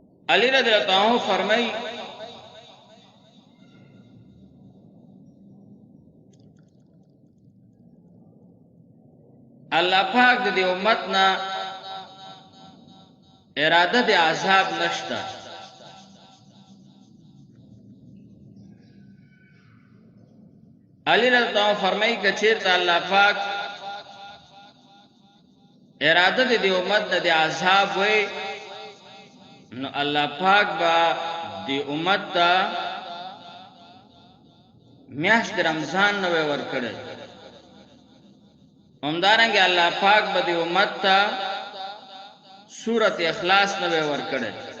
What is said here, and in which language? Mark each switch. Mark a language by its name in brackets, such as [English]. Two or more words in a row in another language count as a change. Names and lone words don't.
[Pashto] علی [Arabic] رضی اللہ عنہ [Pashto] فرمائی اللہ پاک د دې امت نه اراده د عذاب نشته. علی [Arabic] رضی اللہ عنہ [Pashto] فرمائی کہ چیرته الله پاک اراده د دې امت نه د عذاب وي نو الله پاک با دې امت ته میاشت رمضان نو ورکړي. همدارنګه الله پاک به دې امت ته سورۃ اخلاص نو ورکړي.